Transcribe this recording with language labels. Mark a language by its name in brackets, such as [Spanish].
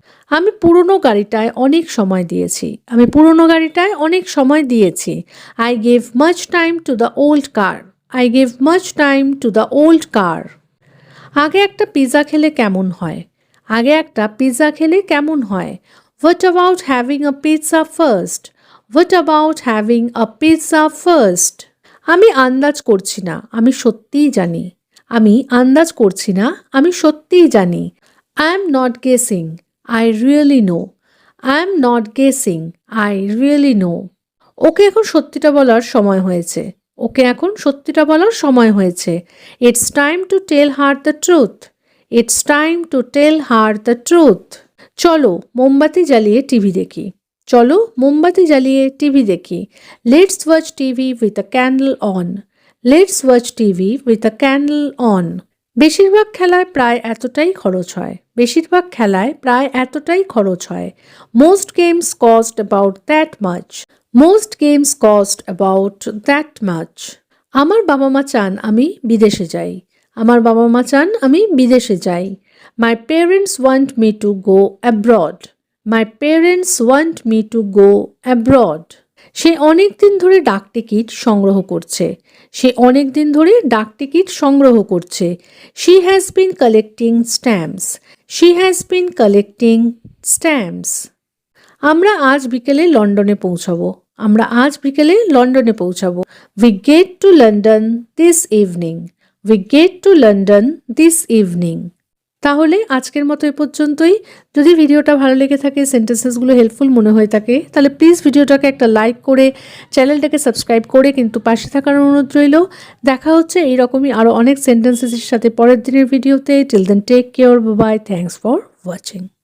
[Bangla] আমি পুরনো গাড়িটায় অনেক সময় দিয়েছি, আমি পুরনো গাড়িটায় অনেক সময় দিয়েছি। [English] I gave much time to the old car, I gave much time to the old car. [Bangla] আগে একটা পিৎজা খেলে কেমন হয়, আগে একটা পিৎজা খেলে কেমন হয়? [English] What about having a pizza first? What about having a pizza first? [Bangla] আমি আন্দাজ করছি না, আমি সত্যিই জানি। আমি আন্দাজ করছি না, আমি সত্যিই জানি। [English] I am not guessing, I really know. I am not guessing, I really know. [Bangla] ওকে এখন সত্যিটা বলার সময় হয়েছে। ওকে এখন সত্যিটা বলার সময় হয়েছে। [English] It's time to tell her the truth. It's time to tell her the truth. [Bangla] চলো মোমবাতি জ্বালিয়ে টিভি দেখি। চলো মোমবাতি জ্বালিয়ে টিভি দেখি। [English] Let's watch TV with a candle on. Let's watch TV with a candle on. [Bangla] বেশিরভাগ খেলায় প্রায় এতটাই খরচ হয়। বেশিরভাগ খেলায় প্রায় এতটাই খরচ হয়। [English] Most games cost about that much. Most games cost about that much. [Bangla] আমার বাবা মা চান আমি বিদেশে যাই। আমার বাবা মা চান আমি বিদেশে যাই। [English] My parents want me to go abroad. My parents want me to go abroad. [Bangla] সে অনেক দিন ধরে ডাক টিকিট সংগ্রহ করছে। সে অনেক দিন ধরে ডাক টিকিট সংগ্রহ করছে। [English] She has been collecting stamps. She has been collecting stamps. [Bangla] আমরা আজ বিকেলে লন্ডনে পৌঁছাবো। আমরা আজ বিকেলে লন্ডনে পৌঁছাবো। [English] We get to London this evening. We get to London this evening. [Bangla] তাহলে আজকের মতো এ পর্যন্তই। যদি ভিডিওটা ভালো লেগে থাকে, সেন্টেন্সেসগুলো হেল্পফুল মনে হয়ে থাকে, তাহলে প্লিজ ভিডিওটাকে একটা লাইক করে চ্যানেলটাকে সাবস্ক্রাইব করে কিন্তু পাশে থাকার অনুরোধ রইল। দেখা হচ্ছে এইরকমই আরও অনেক সেন্টেন্সেসের সাথে পরের দিনের ভিডিওতে। [English] Till then take care, bye, thanks for watching.